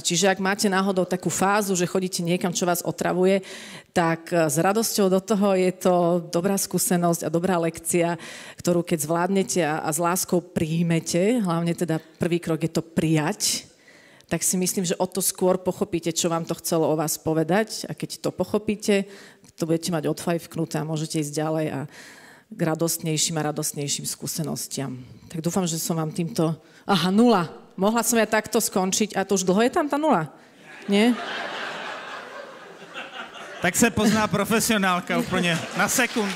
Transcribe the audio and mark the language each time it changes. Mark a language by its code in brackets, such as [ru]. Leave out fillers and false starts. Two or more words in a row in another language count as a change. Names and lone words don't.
[sk] Čiže ak máte náhodou takú fázu, že chodíte niekam, čo vás otravuje, tak s radosťou do toho je to dobrá skúsenosť a dobrá lekcia, ktorú keď zvládnete a s láskou príjmete, hlavne teda prvý krok je to prijať, tak si myslím, že o to skôr pochopíte, čo vám to chcelo o vás povedať a keď to pochopíte, to budete mať odfajfknuté a môžete ísť ďalej a k radostnejším a radostnejším skúsenostiam. Tak dúfam, že som vám týmto... Aha, 0. Mohla som ja takto skončiť. A to už dlho je tam tá 0? Nie? [cs] Tak se pozná profesionálka úplně na sekundu.